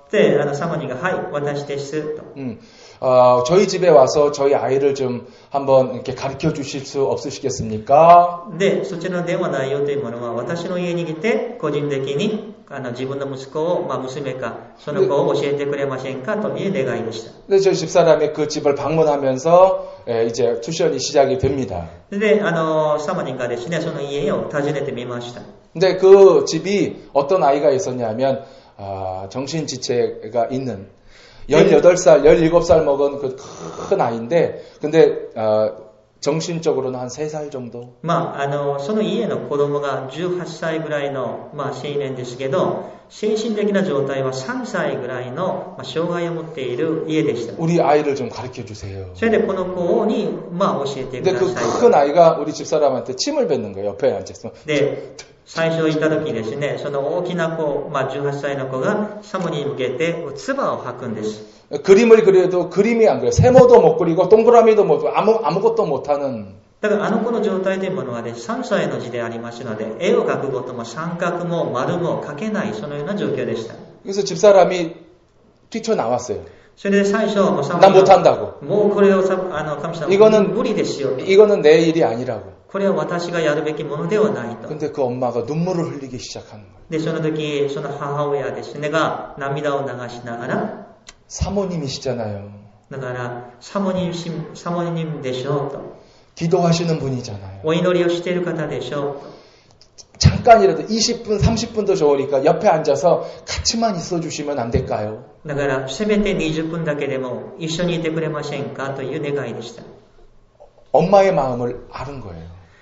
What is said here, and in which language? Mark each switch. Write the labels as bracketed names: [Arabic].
[Japanese] で、サモニンが、はい、私です。と [Korean] 저희 집에 와서 저희 아이를 좀 한번 이렇게 가르쳐 주실 수 없으시겠습니까? [Japanese] で、そちらの電話内容というものは、私の家に来て、個人的に自分の息子を、娘か、その子を教えてくれませんかという願いでした。 [Korean] 근데 저희 집사람이 그 집을 방문하면서 이제 투션이 시작이 됩니다. [Japanese] で、サモニンがですね、その家を訪ねてみました。 [Korean] 근데 그 집이 어떤 아이가 있었냐면, 정신지체가 있는 18살, 17살 먹은 그 큰 아이인데, 근데, 정신적으로는 한 3살 정도? [Japanese] その家の子供が18歳ぐらいの、青年ですけど、精神的な状態は3歳ぐらいの、障害を持っている家でした。 [Korean] 우리 아이를 좀 가르쳐 주세요. [Japanese] それでこの子に、教えてく [Korean] 근데 [Japanese] だ [Korean] 그 [Japanese] さい。 [Korean] 큰 아이가 우리 집사람한테 침을 뱉는 거예요. 옆에 앉아서. [Japanese] で、最初行った時ですね、その大きな子、18歳の子がサモに向けて唾を吐くんです。 [Korean] 그림을 그려도 그림이 안 그려요. 세모도 못 그리고 동그라미도 못 아무것도 못하는. [Japanese] だから子の状態というものはね、3歳の字でありますので、絵を描くことも三角も丸も描けない、そのような状況でした。 [Korean] 그래서 집사람이 뛰쳐나왔어요. [Japanese] それで最初、 [Korean] 나 못한다고. [Japanese] もうこれを神様無理ですよ。 [Korean] 이거는 내 일이 아니라고. [Japanese] これは私がやるべきものではないと。 [Korean] 근데 그 엄마가 눈물을 흘리기 시작하는 거예요. [Japanese] で、その時、その母親ですねが涙を流しながら、 [Korean] 사모님이시잖아요. [Japanese] だからサモニンでしょうと。 [Korean] 기도하시는 분이잖아요. [Japanese] お祈りをしている方でしょう。 [Korean] 잠깐이라도 20분, 30분도 좋으니까 옆에 앉아서 같이만 있어 주시면 안 될까요? [Japanese] だからせめて20分だけでも一緒にいてくれませんかという願いでした。 [Korean] 엄마의 마음을 아는 거예요.